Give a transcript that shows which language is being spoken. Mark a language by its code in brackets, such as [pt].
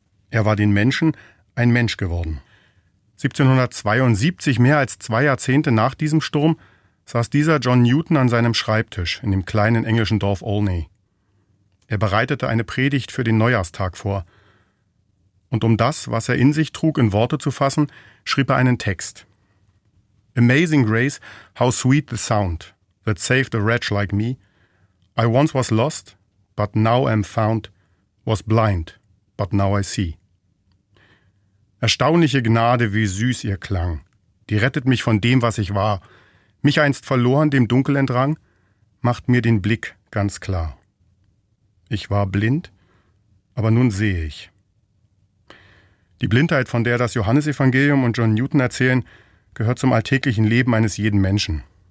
[de] Er war den Menschen ein Mensch geworden. 1772, mehr als zwei Jahrzehnte nach diesem Sturm, saß dieser John Newton an seinem Schreibtisch in dem kleinen englischen Dorf Olney. Er bereitete eine Predigt für den Neujahrstag vor. Und um das, was er in sich trug, in Worte zu fassen, schrieb er einen Text. [en] Amazing Grace, how sweet the sound that saved a wretch like me. I once was lost, but now am found, was blind, but now I see. [de] Erstaunliche Gnade, wie süß ihr Klang, die rettet mich von dem, was ich war, mich einst verloren, dem Dunkel entrang, macht mir den Blick ganz klar. Ich war blind, aber nun sehe ich. Die Blindheit, von der das Johannesevangelium und John Newton erzählen, gehört zum alltäglichen Leben eines jeden Menschen.